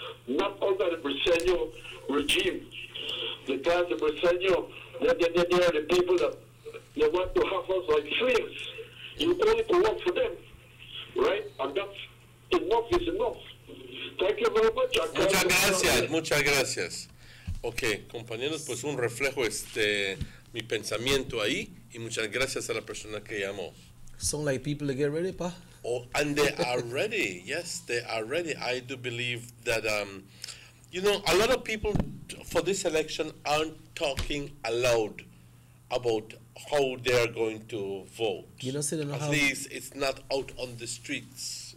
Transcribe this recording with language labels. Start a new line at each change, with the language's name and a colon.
English: Not under the Briceño regime. Because the Briceño, they're the people that they want to have us like slaves. You only to work for them, right? And that's enough is enough. Thank you very much.
Spanish: Muchas gracias. Ok, compañeros, pues un reflejo mi pensamiento ahí y muchas gracias a la persona que llamó.
English: Sound like people to get ready, pa? Oh, and they are ready. Yes, they are ready. I do believe that a lot of people for this election aren't talking aloud about how they are going to vote. At least it's not out on the streets.